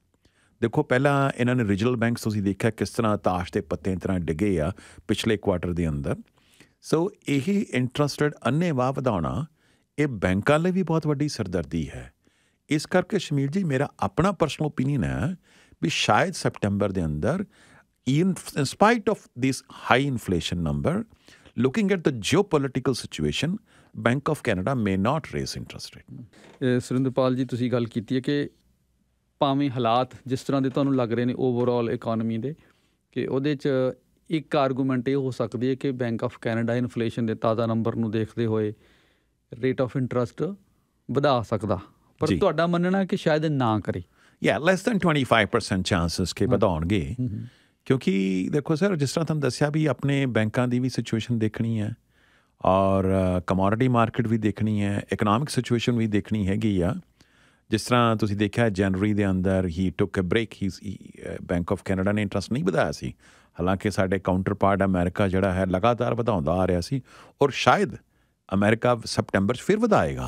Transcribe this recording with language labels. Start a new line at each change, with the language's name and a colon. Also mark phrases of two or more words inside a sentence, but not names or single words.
Punjabi: ਦੇਖੋ ਪਹਿਲਾਂ ਇਹਨਾਂ ਨੇ
English: regional banks
Punjabi: ਤੁਸੀਂ ਦੇਖਿਆ ਕਿਸ ਤਰ੍ਹਾਂ ਤਾਸ਼ ਦੇ ਪੱਤੇ ਤਰ੍ਹਾਂ ਡਿੱਗੇ ਆ ਪਿਛਲੇ ਕੁਆਟਰ ਦੇ ਅੰਦਰ। ਸੋ ਇਹ ਇੰਟਰਸਟਡ ਅੰਨ੍ਹੇਵਾਹ ਵਧਾਉਣਾ ਇਹ ਬੈਂਕਾਂ ਲਈ ਵੀ ਬਹੁਤ ਵੱਡੀ ਸਿਰਦਰਦੀ ਹੈ। ਇਸ ਕਰਕੇ ਸ਼ਮੀਰ ਜੀ ਮੇਰਾ ਆਪਣਾ
English: personal opinion
Punjabi: ਹੈ ਵੀ ਸ਼ਾਇਦ ਸੈਪਟੈਂਬਰ ਦੇ ਅੰਦਰ
English: in spite of this high inflation number, looking at the geopolitical situation, Bank of Canada may not raise interest rate.
Punjabi: ਸੁਰਿੰਦਰਪਾਲ ਜੀ, ਤੁਸੀਂ ਗੱਲ ਕੀਤੀ ਹੈ ਕਿ ਭਾਵੇਂ ਹਾਲਾਤ ਜਿਸ ਤਰ੍ਹਾਂ ਦੇ ਤੁਹਾਨੂੰ ਲੱਗ ਰਹੇ ਨੇ
English: overall economy
Punjabi: ਦੇ, ਕਿ ਉਹਦੇ 'ਚ ਇੱਕ ਆਰਗੂਮੈਂਟ ਇਹ ਹੋ ਸਕਦੀ ਹੈ ਕਿ ਬੈਂਕ ਆਫ ਕੈਨੇਡਾ ਇਨਫਲੇਸ਼ਨ ਦੇ ਤਾਜ਼ਾ ਨੰਬਰ ਨੂੰ ਦੇਖਦੇ ਹੋਏ
English: rate of interest
Punjabi: ਵਧਾ ਸਕਦਾ, ਪਰ ਤੁਹਾਡਾ ਮੰਨਣਾ ਕਿ ਸ਼ਾਇਦ ਨਾ ਕਰੇ।
English: less than 25% chances
Punjabi: ਕਿ ਵਧਾਉਣਗੇ, ਕਿਉਂਕਿ ਦੇਖੋ ਸਰ, ਜਿਸ ਤਰ੍ਹਾਂ ਤੁਹਾਨੂੰ ਦੱਸਿਆ ਵੀ ਆਪਣੇ ਬੈਂਕਾਂ ਦੀ ਵੀ ਸਿਚੁਏਸ਼ਨ ਦੇਖਣੀ ਹੈ, ਔਰ
English: commodity market
Punjabi: ਵੀ ਦੇਖਣੀ ਹੈ,
English: economic situation
Punjabi: ਵੀ ਦੇਖਣੀ ਹੈਗੀ ਆ। ਜਿਸ ਤਰ੍ਹਾਂ ਤੁਸੀਂ ਦੇਖਿਆ ਜਨਵਰੀ ਦੇ ਅੰਦਰ ਹੀ
English: took a break,
Punjabi: ਬੈਂਕ ਆਫ ਕੈਨੇਡਾ ਨੇ ਇੰਟਰਸਟ ਨਹੀਂ ਵਧਾਇਆ ਸੀ, ਹਾਲਾਂਕਿ ਸਾਡੇ
English: counter part
Punjabi: ਅਮਰੀਕਾ ਜਿਹੜਾ ਹੈ ਲਗਾਤਾਰ ਵਧਾਉਂਦਾ ਆ ਰਿਹਾ ਸੀ, ਔਰ ਸ਼ਾਇਦ ਅਮਰੀਕਾ ਸਪਟੈਂਬਰ 'ਚ ਫਿਰ ਵਧਾਏਗਾ।